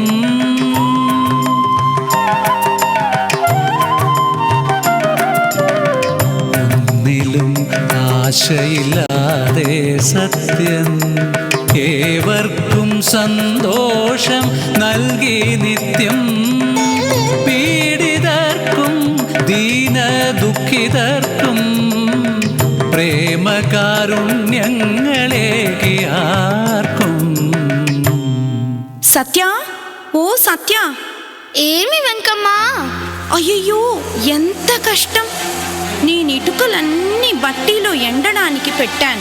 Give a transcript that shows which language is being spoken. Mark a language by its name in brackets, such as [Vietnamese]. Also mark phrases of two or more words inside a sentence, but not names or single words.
[Malayalam] ഒന്നിലും ആശയില്ലാതെ സത്യം ഏവർക്കും സന്തോഷം നൽകി നിത്യം. പീഡിതർക്കും ദീന ദുഃഖിതർക്കും ప్రేమకారుణ్యంగళేకియార్కం. [Telugu] సత్య, ఓ సత్య! ఏమి వెంకమ్మా? అయ్యయ్యో, ఎంత కష్టం! నేను ఇటుకలన్నీ బట్టీలో ఎండడానికి పెట్టాను.